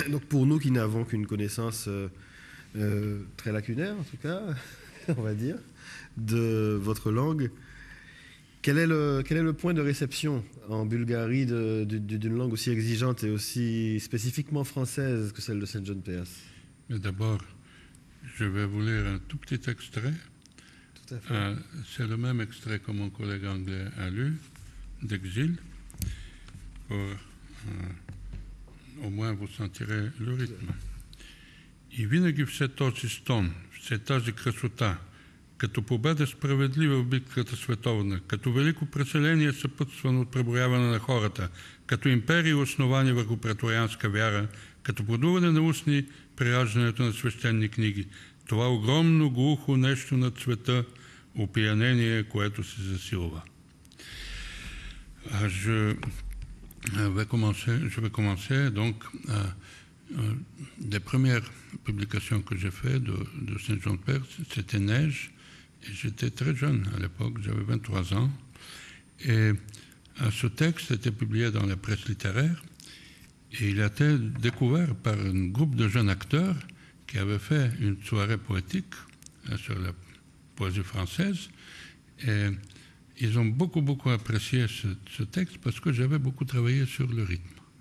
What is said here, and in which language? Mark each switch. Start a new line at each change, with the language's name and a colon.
French: Donc pour nous qui n'avons qu'une connaissance très lacunaire, en tout cas, on va dire, de votre langue, quel est le point de réception en Bulgarie d'une langue aussi exigeante et aussi spécifiquement française que celle de Saint John Peirce? Mais d'abord, je vais vous lire un tout petit extrait. Tout à fait. C'est le même extrait que mon collègue anglais a lu, d'Exil. Au moins, vous sentirez le rythme.
Bulgarian: И винаги все този стон, все тази красота, като победа справедлива в битката световна, като велико преселение съпътствано от преброяване на хората, като империи основани върху преторианска вяра, като продуване на устни при раждането на свещени книги. Това огромно глухо нещо на цвета, опиянение, което се засилва.
French: Je vais commencer donc des premières publications que j'ai faites de Saint John Père, c'était Neige, et j'étais très jeune à l'époque, j'avais 23 ans, et ce texte était publié dans la presse littéraire, et il a été découvert par un groupe de jeunes acteurs qui avaient fait une soirée poétique sur la poésie française, et ils ont beaucoup apprécié ce texte parce que j'avais beaucoup travaillé sur le rythme.